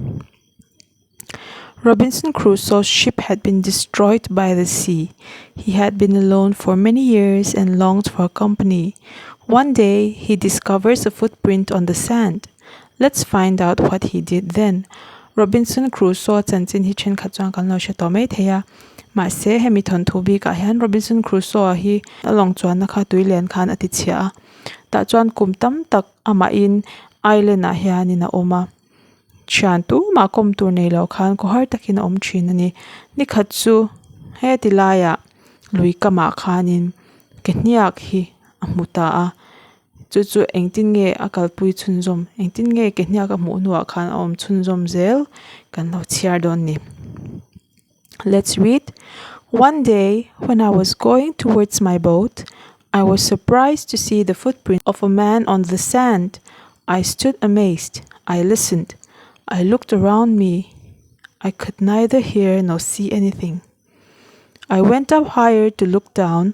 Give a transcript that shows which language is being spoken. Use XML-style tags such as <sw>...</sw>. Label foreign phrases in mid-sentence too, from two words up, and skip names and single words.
<en>Robinson Crusoe's ship had been destroyed by the sea. He had been alone for many years and longed for company. One day, he discovers a footprint on the sand. Let's find out what he did then.</en> <lus>Robinson Crusoe chantin hi chen khat chuan kan lo hre tawh mai theia ma se hemi thon thu bi ka hian Robinson Crusoe hi along chuan na kha tuilen khan ati chhia ta chuan kum tam tak ama in island a hian in a oma Chantu ma kom tur nei lo khan ko har takin om thin ani ni khat chu he tilaya lui kama khanin kehniak hi amuta a chu engtin nge akal pui chunjom engtin nge kehniak a mu nuwa khan om chunjom zel kan lo chiar don ni.</lus> <en>Let's read. One day when I was going towards my boat, I was surprised to see the footprint of a man on the sand. I stood amazed. I listened. I looked around me. I could neither hear nor see anything. I went up higher to look down.</en>